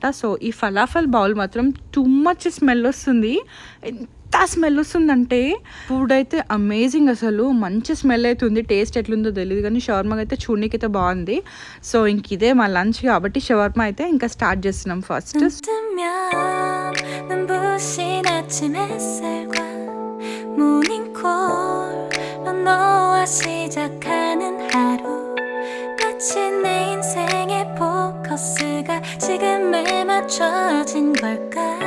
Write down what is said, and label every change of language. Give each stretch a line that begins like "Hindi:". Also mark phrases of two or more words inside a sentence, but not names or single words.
Telugu: సో ఈ
English: falafel bowl
Telugu: మాత్రం
English: too much smell
Telugu: వస్తుంది. ఎంత స్మెల్ వస్తుందంటే ఫుడ్ అయితే అమేజింగ్, అసలు మంచి స్మెల్ అవుతుంది. టేస్ట్ ఎట్లుందో తెలియదు కానీ షవర్మా అయితే చూడడానికి అయితే బాగుంది. సో ఇంక ఇదే మా లంచ్ కాబట్టి షవర్మా అయితే ఇంకా స్టార్ట్ చేస్తున్నాం ఫస్ట్.
Korean: 너와 시작하는 하루 마치 내 인생의 포커스가 지금에 맞춰진 걸까